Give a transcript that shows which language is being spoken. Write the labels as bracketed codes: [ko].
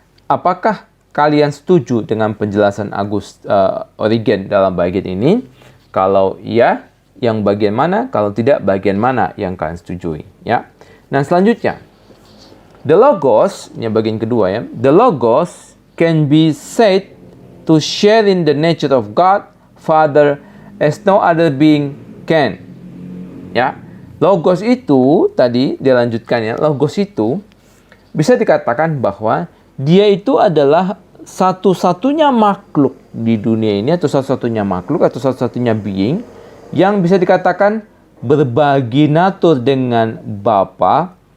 [id] Apakah kalian setuju dengan penjelasan Origen dalam bagian ini? Kalau iya, yang bagian mana? Kalau tidak, bagian mana yang kalian setujui? Ya. Nah, selanjutnya, the Logos, ini bagian kedua, ya. [en] The Logos can be said to share in the nature of God, Father, as no other being can. [id] Ya. Logos itu, tadi dilanjutkan, ya. Logos itu bisa dikatakan bahwa dia itu adalah satu-satunya makhluk di dunia ini, atau satu-satunya makhluk, atau satu-satunya being yang bisa dikatakan berbagi natur dengan Bapa.